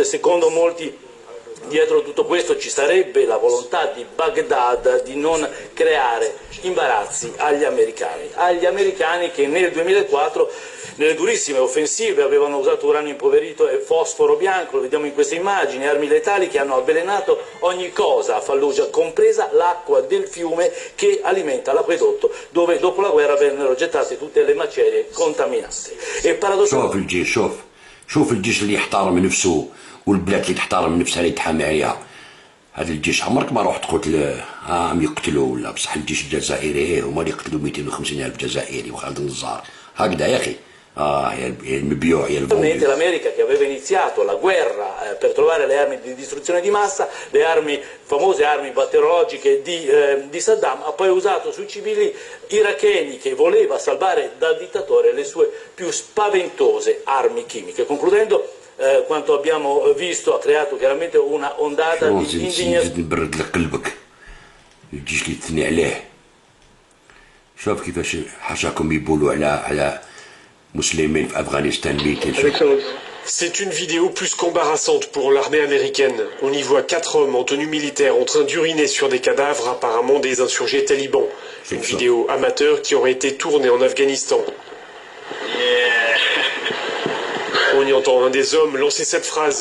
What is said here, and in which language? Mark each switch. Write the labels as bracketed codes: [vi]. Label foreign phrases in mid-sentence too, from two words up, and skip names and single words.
[it] secondo molti dietro tutto questo ci sarebbe la volontà di Baghdad di non creare imbarazzi agli americani che nel 2004 nelle durissime offensive avevano usato uranio impoverito e fosforo bianco, lo vediamo in queste immagini, armi letali che hanno avvelenato ogni cosa a Fallujah, compresa l'acqua del fiume che alimenta l'acquedotto dove dopo la guerra vennero gettate tutte le macerie contaminate. E paradossalmente [ar] شوف الجيش اللي يحترم نفسه والبلاد اللي تحترم نفسها اللي يتحامي عليها. هذا الجيش عمرك ما رحت قلت عم يقتلوا ولا بصح الجيش الجزائري هما اللي يقتلوا 250 ألف جزائري وخالد النزار هكذا يا أخي. يا المبيوع يا [it] Ovviamente l'America che aveva iniziato la guerra per trovare le armi di distruzione di massa, le famose armi batteriologiche di Saddam, ha poi usato sui civili iracheni che voleva salvare dal dittatore le sue più spaventose armi chimiche. Concludendo, quanto abbiamo visto ha creato chiaramente una ondata di indignazione. [ar] نبرد لك قلبك الجيش اللي تثني عليه. شوف كيفاش حاشاكم يبولوا على مسلمين في افغانستان ميتين. [fr] C'est une vidéo plus qu'embarrassante pour l'armée américaine. On y voit 4 hommes en tenue militaire en train d'uriner sur des cadavres apparemment des insurgés talibans. Une vidéo amateur qui aurait été tournée en Afghanistan. On y entend un des hommes lancer cette phrase.